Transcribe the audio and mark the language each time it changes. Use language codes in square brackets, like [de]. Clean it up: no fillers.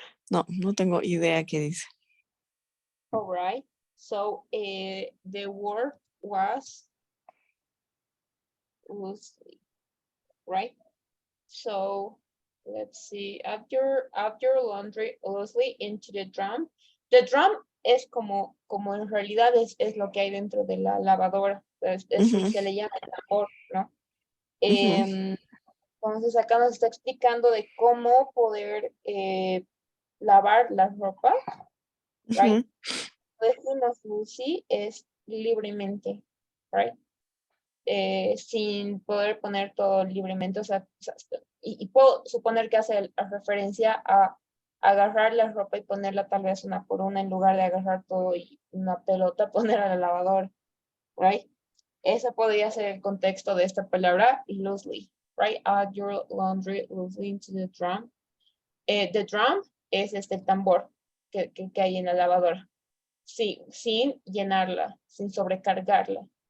[es] No tengo idea qué dice. [en] All right. So the word was loosely, right? So let's see. Add your laundry loosely into the drum. The drum [es] es como en realidad es lo que hay dentro de la lavadora. Ujú. Se le llama tambor, ¿no? Ujú. Entonces acá nos está explicando de cómo poder lavar la ropa, right? Decimos Lucy es libremente, right? Sin poder poner todo libremente, o sea, y puedo suponer que hace referencia a agarrar la ropa y ponerla tal vez una por una en lugar de agarrar todo y una pelota poner a la lavadora, right? Ese podría ser el contexto de esta palabra loosely, right? [en] Add your laundry loosely into the drum. The drum [es] es este tambor que hay en la lavadora. Sí, sin llenarla, sin sobrecargarla.